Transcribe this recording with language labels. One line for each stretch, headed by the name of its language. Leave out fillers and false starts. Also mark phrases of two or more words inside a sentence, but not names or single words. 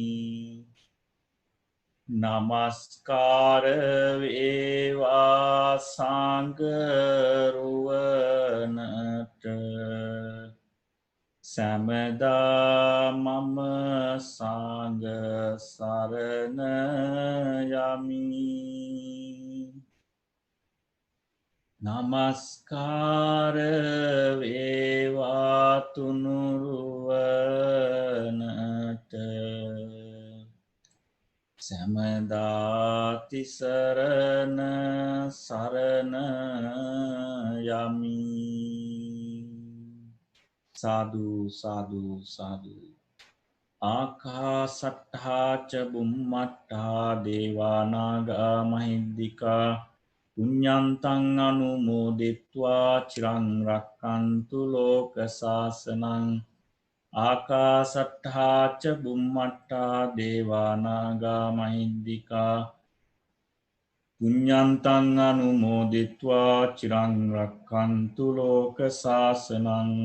Sinhala: නමස්කාර වේවා සංඝරුවනට සැමදා මම සංඝ සරණ යමි නමස්කාර වේවා තුනුරුවනට සැමදා තිසරණ සරණ යමි
Pali: සාදු සාදු සාදු ආකාසට්ඨා ච බුම්මට්ඨා දේවා නාග මහිද්దికා පුඤ්ඤන්තං අනුමෝදිත්වා චිරං රක්ඛන්තු ලෝක සාසනං ආකාසට්ඨා ච බුම්මට්ඨා දේවා නාග මහිද්దికා පුඤ්ඤන්තං අනුමෝදිත්වා චිරං රක්ඛන්තු ලෝක සාසනං